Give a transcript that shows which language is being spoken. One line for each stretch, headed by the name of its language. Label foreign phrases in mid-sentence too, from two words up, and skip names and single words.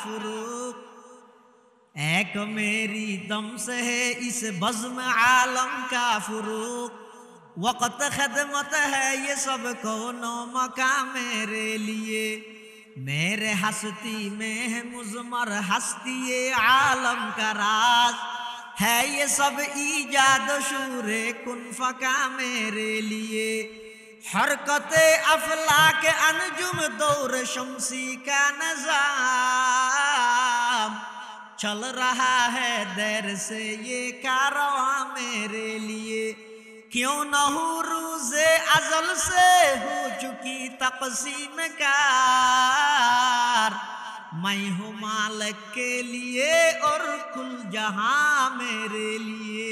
Urdu: عالم کا فروغ ایک میری دم سے ہے اس بزم عالم کا فروغ، وقت خدمت ہے یہ سب کون و مکاں میرے لیے، میری ہستی میں ہے مضمر ہستی یہ عالم کا راز، ہے یہ سب ایجاد شور کن فکاں میرے لیے، حرکت افلاک انجم دور شمسی کا نظام، چل رہا ہے دیر سے یہ کارواں میرے لیے، کیوں نہ ہو روز ازل سے ہو چکی تقسیم کار، میں ہوں مالک کے لیے اور کل جہاں میرے لیے.